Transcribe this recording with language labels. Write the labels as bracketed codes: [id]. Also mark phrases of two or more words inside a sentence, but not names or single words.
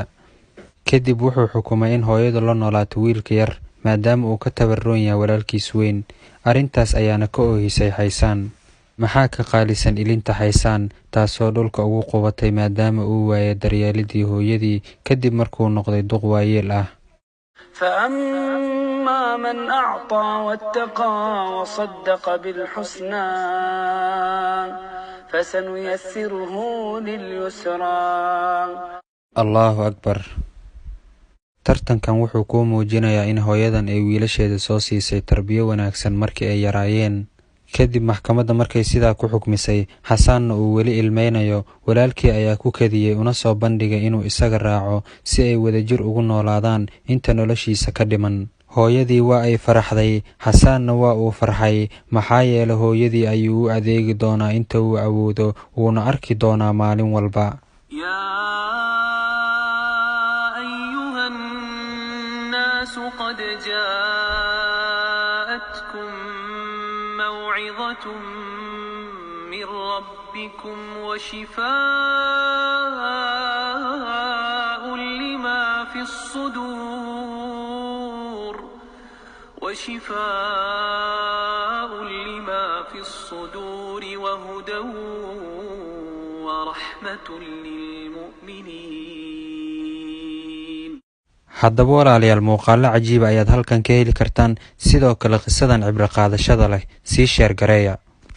[so] Kadib wuxuu xukumay in hooyadu la noolaato wiilka yar maadaama uu ka tabaroon yahay walaalkiis weyn. Arrintaas ayaana ka oohisay Xaysaan. Maxaa ka qaalisan ilinta Xaysaan, taasoo dhulka ugu qubatay maadaama uu waayay daryeelidii hooyadii kadib markuu noqday duq waayeel ah. [ar] فأما من أعطى واتقى وصدق بالحسنى فسنيسره لليسرى. الله أكبر. [so] tartankan wuxuu ku muujinayaa in hooyadan ay wiilasheeda soo siisay tarbiyo wanaagsan markii ay yaraayeen. Kadib maxkamadda markay sidaa ku xukmisay, Xasaanna uu weli ilmeynayo, walaalkii ayaa ku kadiyey una soo bandhigay inuu isaga raaco si ay wadajir ugu noolaadaan inta noloshiisa ka dhiman. Hooyadii waa ay faraxday, Xasaanna waa uu farxay, maxaa yeelay hooyadii ayuu u adeegi doonaa inta uu awoodo, wuuna arki doonaa maalin walba. [ar] قد جاءتكم موعظة من ربكم وشفاء لما في الصدور وهدى ورحمة للمؤمنين. [so] haddaba walaalayaal, muuqaallo cajiiba ayaad halkan ka heli kartaan. Sidoo kale qisadan cibro qaadashada leh sii sheer gareeya.